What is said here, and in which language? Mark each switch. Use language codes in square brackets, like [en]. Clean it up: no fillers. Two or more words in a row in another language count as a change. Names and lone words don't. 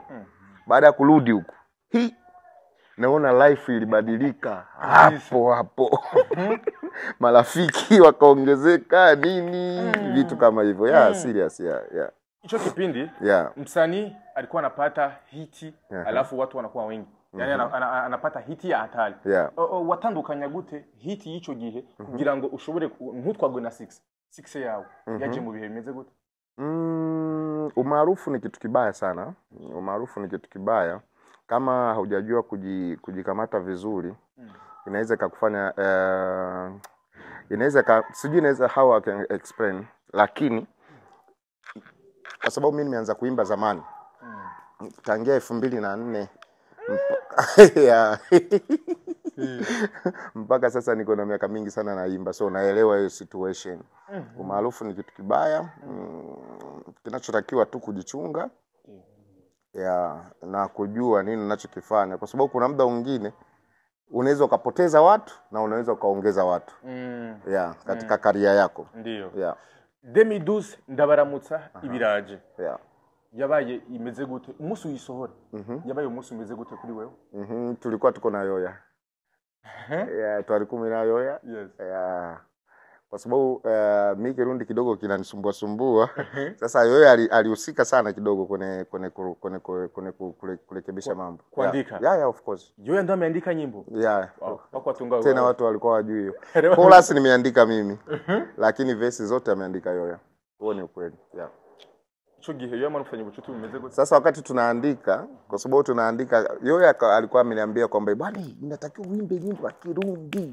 [sw] Baada ya kurudi huku, naona life ilibadilika hapo. Marafiki wakaongezeka nini, vitu kama hivyo. [en] Yeah, serious, yeah. [sw] Hicho kipindi msanii alikuwa anapata hiti alafu watu wanakuwa wengi. Yani anapata hiti ya hatari. [rn] Watandukanya gute [sw] hiti hicho [rn] gihe kugira ngo ushobore ntutwagwe na 6 yawe yaje mu bihe bimeze gute? [sw] Umaarufu ni kitu kibaya sana. Umaarufu ni kitu kibaya kama hujajua kujikamata vizuri. Inaweza kukufanya inaweza [en] how I can explain, [sw] lakini kwa sababu mimi nimeanza kuimba zamani tangia 2004 mpaka sasa niko na miaka mingi sana naimba, so naelewa hiyo situation. Umaarufu ni kitu kibaya. Kinachotakiwa tu kujichunga na kujua nini unachokifanya, kwa sababu kuna muda mwingine unaweza ukapoteza watu na unaweza ukaongeza watu katika career yako. [rn] Ndio. 2012 ndabaramutsa ibiraje. Yabaye imeze gute umunsi uyisohora? Yabaye umunsi umeze gute kuri wewe? [sw] Tulikuwa tuko na Yoya. Tulikuwa na Yoya. Kwa sababu mimi Kirundi kidogo kinanisumbua. Sasa Yoya alihusika sana kidogo kwenye kurekebisha mambo. Kuandika. [en] Yeah, of course. [sw] Yoya ndo ameandika nyimbo. Wako tunga. Tena watu walikuwa wajui hiyo. Chorus nimeandika mimi. Lakini verse zote ameandika Yoya. Huo ni ukweli. Sasa wakati tunaandika, kwa sababu tunaandika, Yoya alikuwa ameniambia kwamba bwana ninatakiwa uimbe nyimbo ya Kirundi.